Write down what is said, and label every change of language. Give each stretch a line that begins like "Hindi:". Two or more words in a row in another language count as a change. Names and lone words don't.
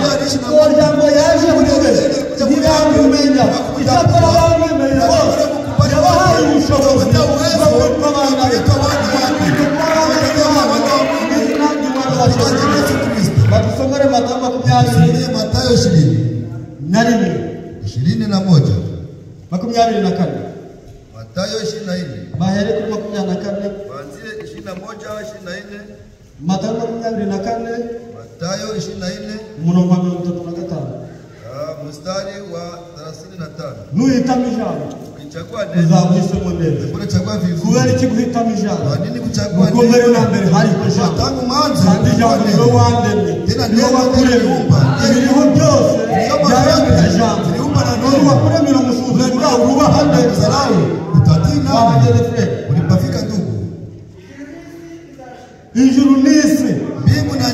Kinyarwanda: Uwo Jambo yaje muri we, ntibamumenya, icyakora bamwemeye bose yabahaye ubushobozi bwo kwitwa abana be. Badusomere Matayo 20
Swahili: Mathayo 20
Kinyarwanda: na rimwe 21. 24.
Swahili: Mathayo 24
Kinyarwanda: Bahere kuri 24.
Swahili: kuanzia 21 24.
Kinyarwanda: Matayo 24
Swahili: Mathayo 24
Kinyarwanda: umurongo wa 35.
Swahili: mstari wa 35.
Kinyarwanda: Nuhitamo ijambo
Swahili: Ukichagua neno
Kinyarwanda: uzaguhisemo neza.
Swahili: unachagua vizuri.
Kinyarwanda: Kubera iki guhitamo ijambo?
Swahili: Kwa nini kuchagua
Kinyarwanda: Kuko mbere na mbere hari ijambo,
Swahili: tangu mwanzo
Kinyarwanda: kandi ijambo niwe wandemye, niwe wakuremye. Ibiriho byose byaremwe na ijambo. None wakuremera umusuzugura urubaha neza.
Swahili: utatina
Kinyarwanda: Wahageze Fred.
Swahili: ulipafika ndugu.
Kinyarwanda: Ijuru n'isi
Swahili: Mbingu na